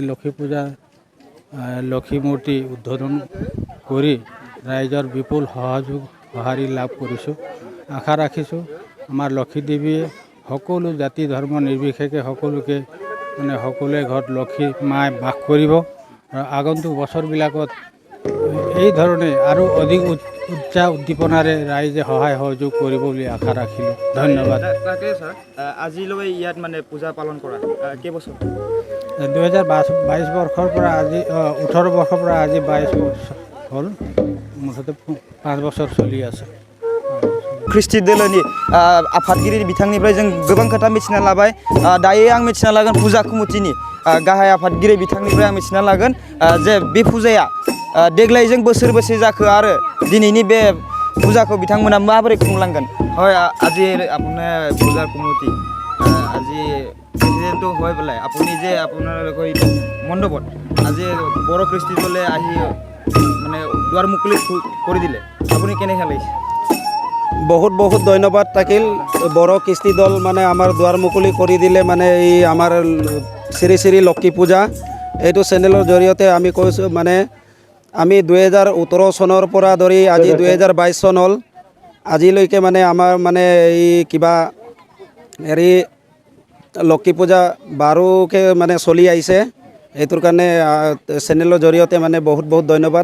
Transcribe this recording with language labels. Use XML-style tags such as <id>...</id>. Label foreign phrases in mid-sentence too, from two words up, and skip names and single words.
<as>লক্ষী পূজা লক্ষী মূৰ্তি উদ্বোধন কৰি ৰাইজৰ বিপুল সঁহাৰি লাভ কৰিছোঁ আশা ৰাখিছোঁ আমাৰ লক্ষী দেৱীয়ে সকলো জাতি ধৰ্ম নিৰ্বিশেষে সকলোকে মানে সকলোৱে ঘৰত লক্ষী মাই বাস কৰিব আৰু আগন্তুক বছৰবিলাকত এই ধৰণে আৰু অধিক উৎসাহ উদ্দীপনাৰে ৰাইজে সহায় সহযোগ কৰিব বুলি আশা ৰাখিলোঁ ধন্যবাদ তাকে ছাৰ আজিলৈ ইয়াত মানে পূজা পালন কৰা কেইবছৰ 2022 বৰ্ষৰ পৰা আজি 18 বৰ্ষৰ পৰা আজি 22 বছৰ হ'ল মুঠতে 5 বছৰ চলি আছে</as> <brx>ख्रिस्टि दोलोनि आफादगिरि बिथांनिफ्राय जों गोबां खोथा मिथिना लाबाय दायो आं मिथिना लागोन फुजा कमिटिनि गाहाय आफादगिरि बिथांनिफ्राय आं मिथिना लागोन जे बे फुजाया देग्लायजों बोसोरबेसे जाखो आरो दिनैनि बे फुजाखौ बिथांमोना माबोरै खुंलांगोन</brx> <as>হয় আজি আপুনি পূজাৰ কমিটি আজি প্ৰেচিডেণ্টটো হয় পেলাই আপুনি যে আপোনালোকৰ এইটো মণ্ডপত আজি বড়ো খ্ৰীষ্টি দলে আহি মানে দুৱাৰ মুকলি কৰি দিলে আপুনি কেনেকৈ লাগিছে বহুত বহুত ধন্যবাদ থাকিল বড়ো কৃষ্টি দল মানে আমাৰ দুৱাৰ মুকলি কৰি দিলে মানে এই আমাৰ শ্ৰী শ্ৰী লক্ষী পূজা এইটো চেনেলৰ জৰিয়তে আমি কৈছোঁ মানে আমি 2018 চনৰ পৰা ধৰি আজি 2022 চন হ'ল আজিলৈকে মানে আমাৰ মানে এই কিবা হেৰি লক্ষী পূজা বাৰুকৈ মানে চলি আহিছে এইটোৰ কাৰণে চেনেলৰ জৰিয়তে মানে বহুত বহুত ধন্যবাদ</as>